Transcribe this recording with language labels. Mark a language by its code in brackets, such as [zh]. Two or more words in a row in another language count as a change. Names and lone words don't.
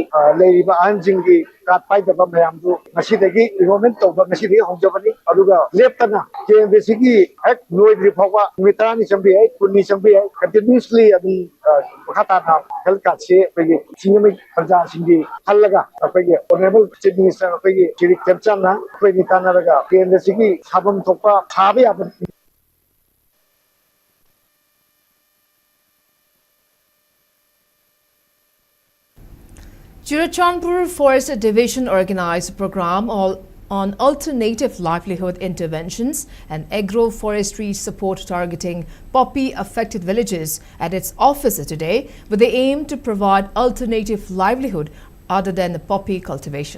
[mni] leiriba anjingi card paidaba mayamdu ngasidagi enrollment tawba ngasidagi hojabani aduga leptana KMBC ki ek noidri phawba mitani chambi ai kunni chambi ai continuously adi khata na [en] health card [mni] se akhoi singami praja singi hallaga akhoi [en] honorable chief minister [mni] akhoi chiri kepchana akhoi nitana raga KMBC ki sabam thokpa thabe aban. [en] Churachandpur Forest Division organized a program on alternative livelihood interventions and agroforestry support targeting poppy-affected villages at its office today with the aim to provide alternative livelihood other than poppy cultivation.